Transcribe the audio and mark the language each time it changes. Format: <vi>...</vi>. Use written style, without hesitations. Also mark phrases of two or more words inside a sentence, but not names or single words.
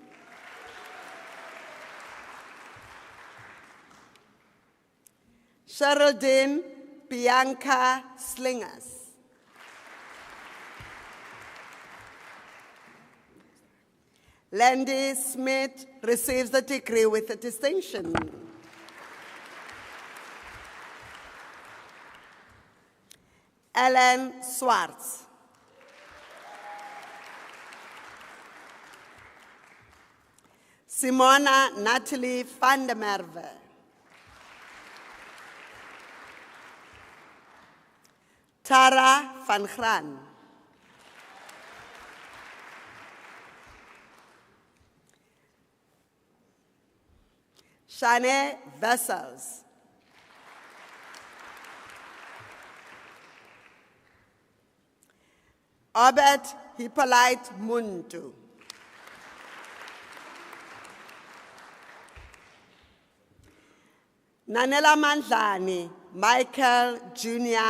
<en>Geraldine Bianca Slingers. Landy Smith receives the degree with a distinction. Ellen Swartz. Simona Natalie van der Merwe. Tara van Graan. Shane Vessels. Obed Hippolyte Muntu. Nanela Mandlani, Michael Jr.</en>